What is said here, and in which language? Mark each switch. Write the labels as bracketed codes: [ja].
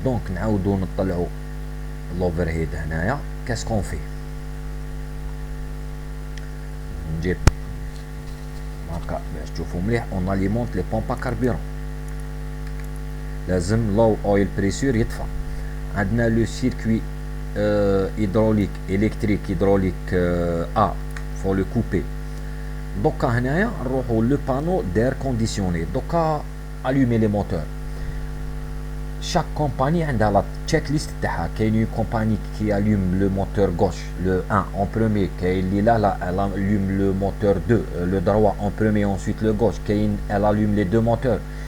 [ar] donc نعاودو نطلعو l'overhead هنايا. [fr] qu'est-ce qu'on fait [ar] نجيب هكا باش تشوفوا مليح [fr] on alimente les pompes à carburant. [ar] لازم [fr] low oil pressure [ar] يطفى. عندنا [fr] لو circuit hydraulique électrique hydraulique A faut le couper. [ar] دوكا هنايا نروحو لو بانو [fr] d'air conditionné. دوكا allumer les moteurs. chaque compagnie [ar] عندها [fr] la checklist تاعها. كاين une compagnie qui allume le moteur gauche le 1 en premier, [ar] كاين اللي لا [fr] elle allume le moteur 2 le droit en premier, ensuite le gauche, كاين elle allume les deux moteurs.